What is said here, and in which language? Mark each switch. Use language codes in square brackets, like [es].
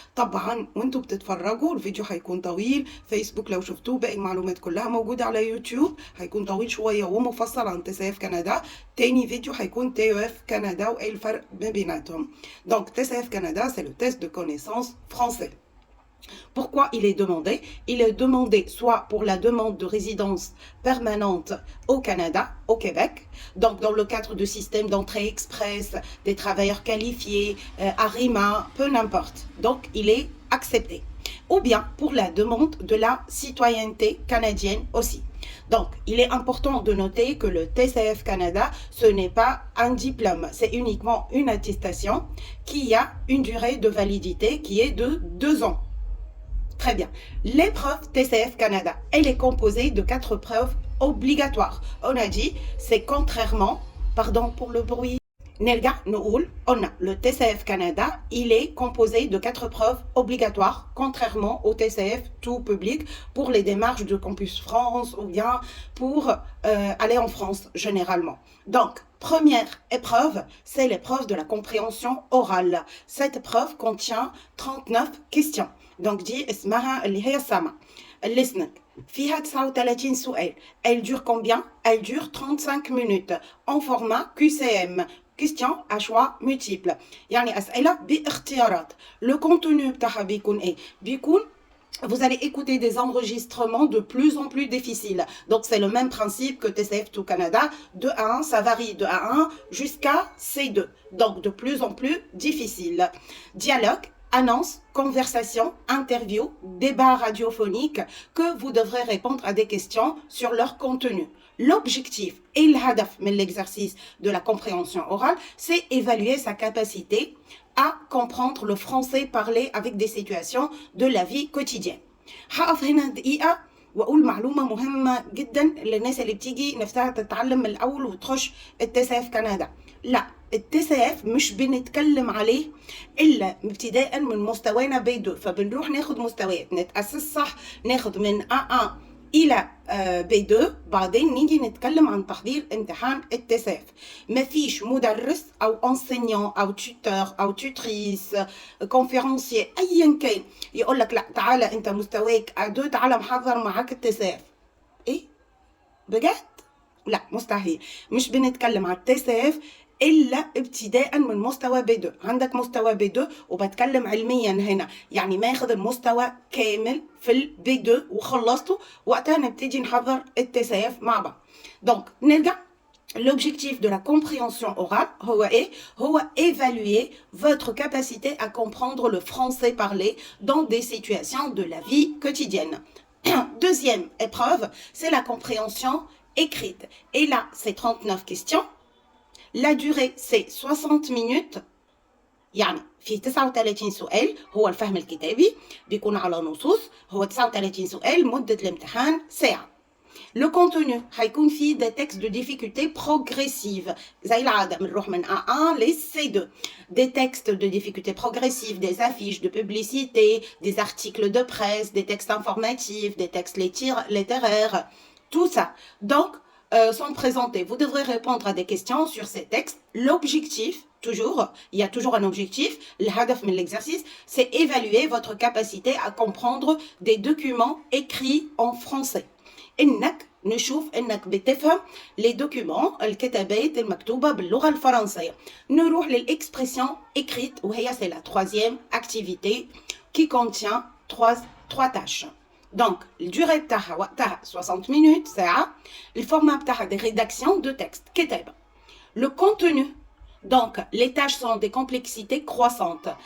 [ar] طبعا وانتوا بتتفرجوا الفيديو هيكون طويل، فيسبوك لو شفتوه باقي المعلومات كلها موجودة على يوتيوب هيكون طويل شوية ومفصل عن تي سي اف كندا. تاني فيديو هيكون تي او اف كندا وايه الفرق ما بيناتهم. [fr] دونك تي سي اف كندا سي لو تيست دو كونيسانس فرونسي. Pourquoi il est demandé? Il est demandé soit pour la demande de résidence permanente au Canada, au Québec, donc dans le cadre du système d'entrée express, des travailleurs qualifiés, ARIMA, peu n'importe. Donc il est accepté. Ou bien pour la demande de la citoyenneté canadienne aussi. Donc, il est important de noter que le TCF Canada, ce n'est pas un diplôme, c'est uniquement une attestation qui a une durée de validité qui est de 2 ans. Très bien. L'épreuve TCF Canada, elle est composée de 4 preuves obligatoires. On a dit, c'est contrairement, pardon pour le bruit, Nelga Noul, on a le TCF Canada, il est composé de 4 preuves obligatoires, contrairement au TCF tout public pour les démarches de Campus France ou bien pour aller en France généralement. Donc, première épreuve, c'est l'épreuve de la compréhension orale. Cette épreuve contient 39 questions. [ar] Donc دي اسمها اللي هي السمع listening. فيها 39 سؤال. [fr] Elle dure combien? Elle dure 35 minutes en format QCM. Question à choix multiple. [ar] يعني أسئلة باختيارات. [fr] Le contenu [ar] بتاعها بيكون إيه؟ بيكون [fr] vous allez écouter des enregistrements de plus en plus difficiles. Donc, c'est le même principe que TCF tout Canada. De A1, ça varie de A1 jusqu'à C2. Donc, de plus en plus difficile. Dialogue, annonce, conversation, interview, débat radiophonique que vous devrez répondre à des questions sur leur contenu. L'objectif et l'hadaf de l'exercice de la compréhension orale, c'est évaluer sa capacité à comprendre le français parlé avec des situations de la vie quotidienne. [ar] هقف هنا دقيقة وأقول معلومة مهمة جدا للناس اللي بتيجي نفسها تتعلم من الأول وتخش التساف كندا. لا، التساف مش بنتكلم عليه إلا ابتداء من مستوانا بي2، فبنروح ناخد مستويات نتأسس صح، ناخد من A1 إلى B2، بعدين نيجي نتكلم عن تحضير امتحان التساف. مفيش مدرس أو enseignant أو tuteur أو tutrice conférencier أيا كان يقول لك لا تعالى أنت مستواك A2 تعالى محضر معاك التساف. إيه؟ بجد؟ لا مستحيل. مش بنتكلم على التساف إلا ابتداء من مستوى B2. عندك مستوى B2 وبتكلم علميا هنا، يعني ماخد المستوى كامل في الB2 وخلصته، وقتها نبتدي نحضر التساف مع بعض. دونك نرجع. [fr] L'objectif de la compréhension orale, هو évaluer votre capacité à comprendre le français parlé dans des situations de la vie quotidienne. Deuxième épreuve, c'est la compréhension écrite. Et là, c'est 39 questions. La durée c'est 60 minutes. [ar] يعني في 39 سؤال هو الفهم الكتابي بيكون على نصوص، هو 39 سؤال مدة الامتحان ساعة. [fr] Le contenu [ar] هيكون فيه [fr] des textes de difficulté progressive [ar] زي العادة بنروح من A1 ل C2. [fr] Des textes de difficulté progressive, des affiches de publicité, des articles de presse, des textes informatifs, des textes littéraires, tout ça. Donc sont présentés. Vous devrez répondre à des questions sur ces textes. L'objectif, toujours, il y a toujours un objectif, le hadaf de l'exercice, c'est évaluer votre capacité à comprendre des documents écrits en français. [ar] إنك نشوف إنك بتفهم les documents الكتابات المكتوبة باللغة الفرنسية. نروح للإكسبريسيون écrite وهي [fr] c'est la troisième activité qui contient trois tâches. Donc, la durée بتاعها 60 minutes, ساعة. Le format بتاعها des rédactions de texte, كتابة. Le contenu, donc les tâches sont des complexités croissantes.